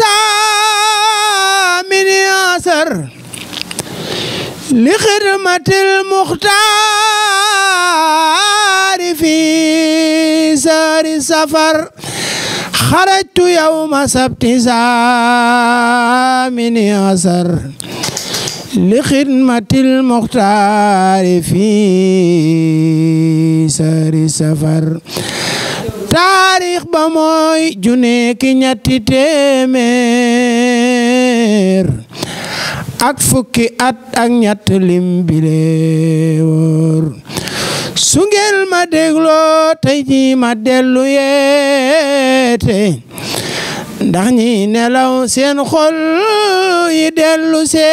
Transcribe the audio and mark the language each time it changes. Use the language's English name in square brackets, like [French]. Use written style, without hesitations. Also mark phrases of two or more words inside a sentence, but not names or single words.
[Arabic] من ياسر لخدمة المختار في سار السفر خرجت يوم سبت من ياسر لخدمة المختار في سار السفر [Wolof] taarix ba mooy junne ki ñetti téeméer ak fukki at ak ñett lim bile wóor su ngeen ma dégloo tey ji ma dellu yeete ndax ñi nelaw seen xol yi dellu